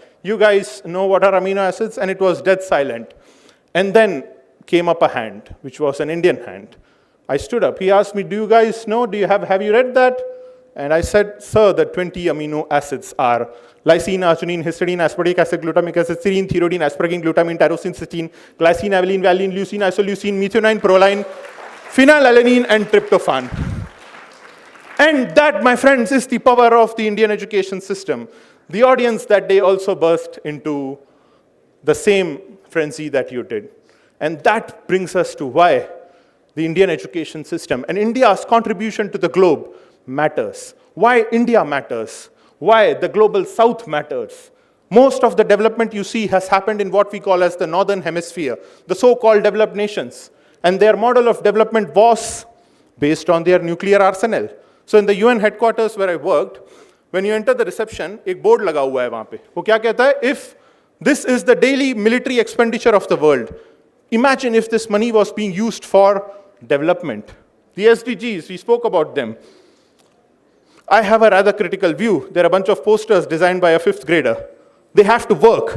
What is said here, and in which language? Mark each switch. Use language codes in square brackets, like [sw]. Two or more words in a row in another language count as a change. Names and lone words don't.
[en] You guys know what are amino acids, and it was dead silent. And then came up a hand, which was an Indian hand. I stood up. He asked me, do you guys know, have you read that? And I said, sir, the 20 amino acids are lysine, arginine, histidine, aspartic acid, glutamic acid, serine, thioridine, asparagine, glutamine, tyrosine, cysteine, glycine, avaline, valine, leucine, isoleucine, methionine, proline, phenylalanine, and tryptophan. And that, my friends, is the power of the Indian education system. The audience that day also burst into the same frenzy that you did. And that brings us to why the Indian education system and India's contribution to the globe matters. Why India matters. Why the global south matters. Most of the development you see has happened in what we call as the Northern Hemisphere, the so-called developed nations. And their model of development was based on their nuclear arsenal. So in the UN headquarters where I worked, when you enter the reception, [hi] एक board लगा हुआ है वहाँ पे. वो क्या कहता है? [en] If this is the daily military expenditure of the world, imagine if this money was being used for development. The SDGs, we spoke about them. I have a rather critical view. There are a bunch of posters designed by a 5th grader. They have to work.